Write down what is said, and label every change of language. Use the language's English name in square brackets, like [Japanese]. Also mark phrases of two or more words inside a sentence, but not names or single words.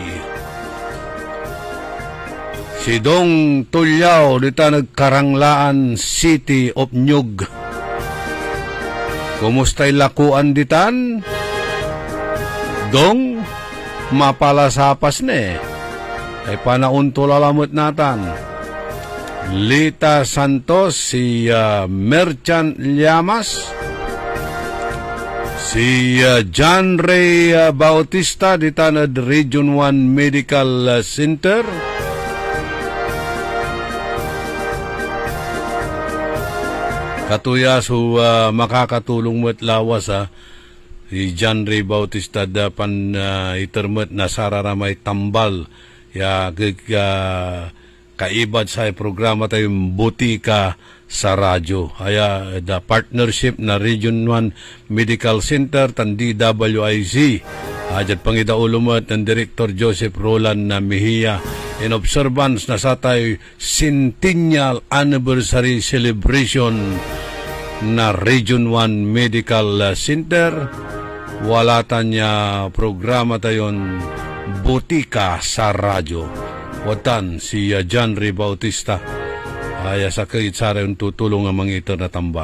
[Pangasinan] Si Dong Tulyao ditan at Karanglaan City of Nyug. Kumusta'y lakuan ditan? Dong, mapalasapas na ay panaunto lalamot natan. Lita Santos, si Merchant Llamas, si John Ray Bautista ditan at Region 1 Medical Center. Katuya so makakatulong mo't lawas si John Ray Bautista dapan itermet na sararamay tambal ya kaibad sa programa tayong butika sa radyo. Haya [English] the partnership [Pangasinan] na Region 1 Medical Center tan DWIZ. Ajad pangidaulumot ng Director Joseph Roland na Mejia [English] in observance [Pangasinan] na sa tayo Centennial Anniversary Celebration na Region 1 Medical Center. Wala tanya programa tayon butika sa radyo. Watan si John Ray Bautista. Ay sa kahit sa rin tutulong ang mga ito na tambal.